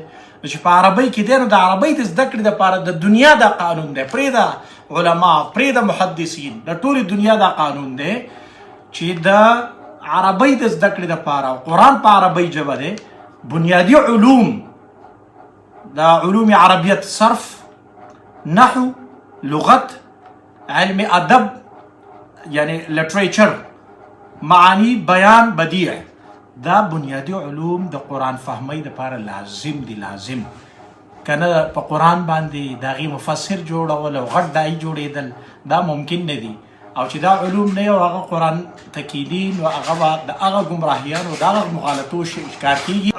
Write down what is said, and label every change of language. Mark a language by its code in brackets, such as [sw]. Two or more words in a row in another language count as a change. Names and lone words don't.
[ps] نو چې په عربۍ کې دی نو د عربۍ د زده کړې دپاره د دنیا دا قانون دی، پرېږده علما پرېږده محدثین، د ټولې دنیا دا قانون دی چې د عربۍ د زده کړې دپاره قرآن په عربۍ ژبه دی. بنیادي علوم د علوم عربیت صرف، نحو، لغت، علم ادب یعنی لټریچر، معانی، بیان، بدیع، دا بنیادي علوم د قرآن فهمۍ دپاره لازم دي. لازم کنه په قرآن باندې د هغې مفسر جوړول او غټ داعي جوړېدل دا ممکن نه دي، او چې دا علوم نه یو هغه قرآن تکیدي، نو هغه به د هغه ګمراهیانو د هغه مغالطو ښکار کېږي.